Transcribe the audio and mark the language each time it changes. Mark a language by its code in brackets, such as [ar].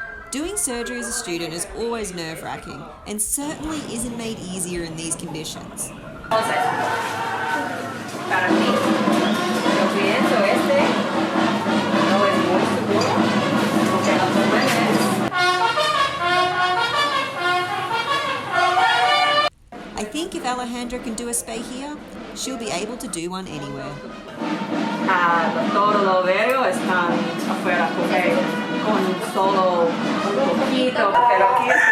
[en] Doing surgery as a student is always nerve-wracking and certainly isn't made easier in these conditions. [es] Para mí, yo pienso no es muy seguro, porque no [en] I think if Alejandra can do a spay here, she'll be able to do one anywhere. [es] Todos los ovarios están afuera con solo un poquito, pero aquí